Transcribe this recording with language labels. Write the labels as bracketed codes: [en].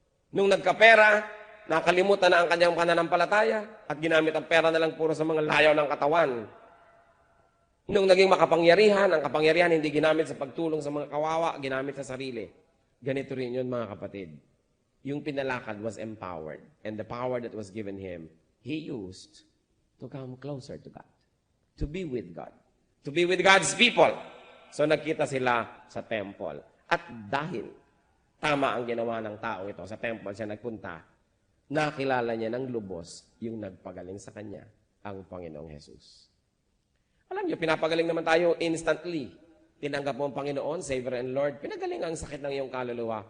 [tl] Nung nagkapera, nakalimutan na ang kanyang pananampalataya at ginamit ang pera na lang puro sa mga layaw ng katawan. Nung naging makapangyarihan, ang kapangyarihan hindi ginamit sa pagtulong sa mga kawawa, ginamit sa sarili. Ganito rin yun mga kapatid. Yung pinalakad [en] was empowered and the power that was given him, he used to come closer to God, to be with God, to be with God's people. [tl] So nagkita sila sa temple. At dahil tama ang ginawa ng taong ito, sa temple siya nagpunta, nakilala niya ng lubos yung nagpagaling sa kanya, ang Panginoong Jesus. Alam niyo, pinapagaling naman tayo instantly. Tinanggap mo ang Panginoon, [en] Savior and Lord, [tl] pinagaling ang sakit ng iyong kaluluwa.